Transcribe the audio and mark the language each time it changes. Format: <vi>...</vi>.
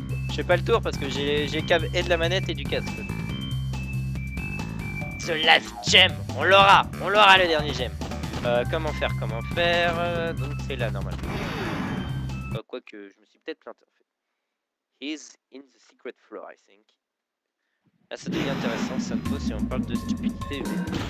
<fr>Je fais pas le tour parce que j'ai câble et de la manette et du casque. Ce last gem, on l'aura le dernier gem. Comment faire donc c'est là normalement. Quoique je me suis peut-être planté en fait.</fr> <en>He's in the secret floor I think.</en> <fr>Là ça devient intéressant, ça me pose si on parle de stupidité humaine.</fr>